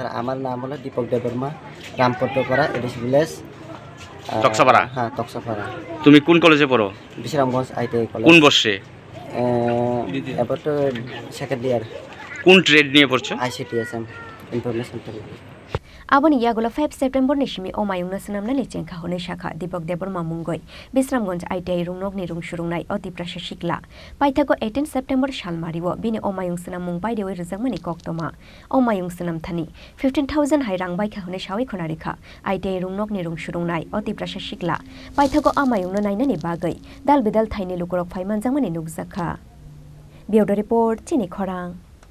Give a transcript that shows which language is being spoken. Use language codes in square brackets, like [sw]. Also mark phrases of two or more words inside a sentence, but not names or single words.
[bn] আমার নাম হলো দীপক দেববর্মা, রামপট্টপাড়া, এডিস ভিলেজ, তক্সাপাড়া। হ্যাঁ, তক্সাপাড়া। তুমি কোন কলেজে পড়ো? বিশ্রামগঞ্জ ITI কলেজ। কোন বর্ষে? এবার তো [en] second year. [bn] কোন ট্রেড নিয়ে পড়ছো? ICTSM [en] information technology. [trp] Aboni yagola 5 September nishimi o mayung na snamna ni chengkha hone shakha Dipok Deborma mungoi Bisramganj ITI rungnok ni rung surungnai oti prasha shikla paithago 18 September shalmariwo bini o mayung snam mung bai dewi rizangmani koktoma o mayung snam thani 15,000 hai rang bai kha hone shawi khona rekha ITI rungnok ni rung surungnai oti prasha shikla paithago a mayung no nainani bagai dal bidal thaini lukorok phaiman jangmani nukjakha [en] Bureau report [trp] Chini Khorang।